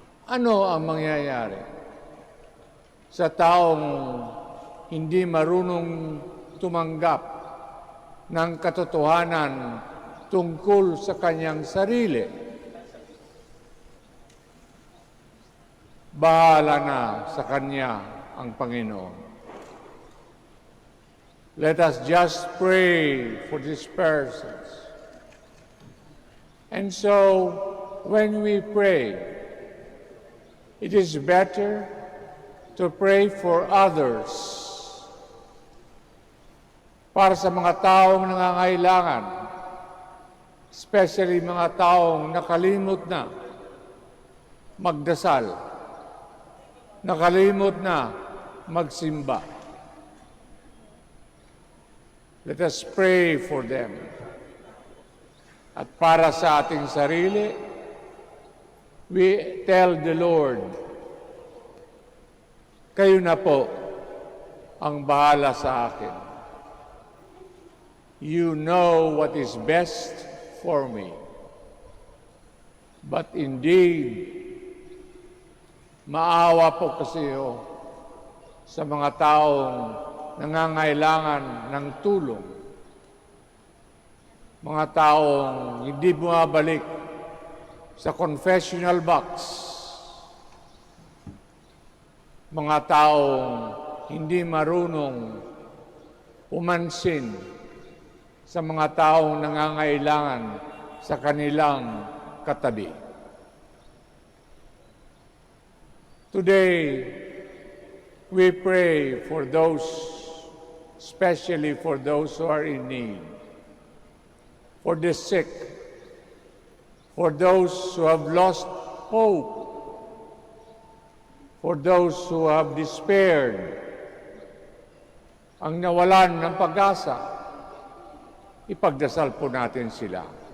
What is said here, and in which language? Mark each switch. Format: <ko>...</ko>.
<tl>Ano ang mangyayari sa taong hindi marunong tumanggap ng katotohanan tungkol sa kanyang sarili? Bahala na sa kanya ang Panginoon.</tl> <en>Let us just pray for these persons. And so, when we pray, it is better to pray for others,</en> <tl>para sa mga taong nangangailangan,</tl> <en>especially</en> <tl>mga taong nakalimot na magdasal, nakalimot na magsimba.</tl> <en>Let us pray for them.</en> <tl>At para sa ating sarili,</tl> <en>we tell the Lord,</en> <tl>kayo na po ang bahala sa akin.</tl> <en>You know what is best for me. But indeed,</en> <tl>maawa po kasi sa mga taong nangangailangan ng tulong. Mga taong hindi bumabalik sa confessional box. Mga taong hindi marunong umansin sa mga taong nangangailangan sa kanilang katabi.</tl> <en>Today, we pray for those, especially for those who are in need, for the sick, for those who have lost hope, for those who have despaired,</en> <tl>ang nawalan ng pag-asa, ipagdasal po natin sila.</tl>